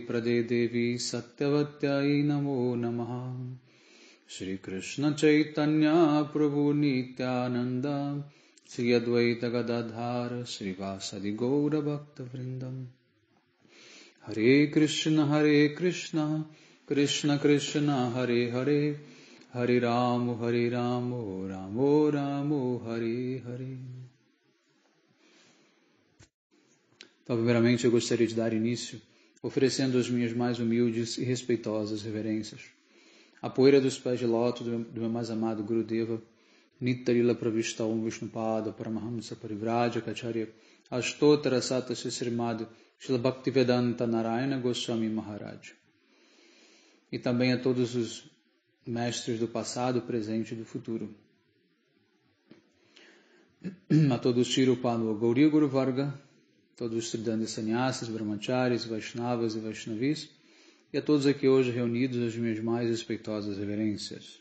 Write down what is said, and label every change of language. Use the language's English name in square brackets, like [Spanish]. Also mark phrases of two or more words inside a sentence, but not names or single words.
[Sanskrit] Prade Devi Satyavatyai Namo Namaha Shri Krishna Chaitanya Prabhu Nityananda Shri Advaita Gadadhara Shri Vasadi Gaura Bhakta Vrindam Hare Krishna Krishna Krishna Hare Hare Hare Ramo Ramo Ramo Hare Hare. [Portuguese] Então, primeiramente, eu gostaria de dar início oferecendo as minhas mais humildes e respeitosas reverências à poeira dos pés de lótus do meu mais amado Gurudeva, [Sanskrit] Nitarila Pravishta Om Vishnupada Paramahamsa Parivraja Kacharya Ashtotara Sata Srimad Srila Bhaktivedanta Narayana Goswami Maharaj. [Portuguese] E também a todos os mestres do passado, presente e do futuro. A todos [Sanskrit] Tirupanu Gauriya Guru Varga, [Portuguese] todos os Tridanda Sannyasis, Brahmacharis, Vaishnavas e Vaishnavis, e a todos aqui hoje reunidos as minhas mais respeitosas reverências.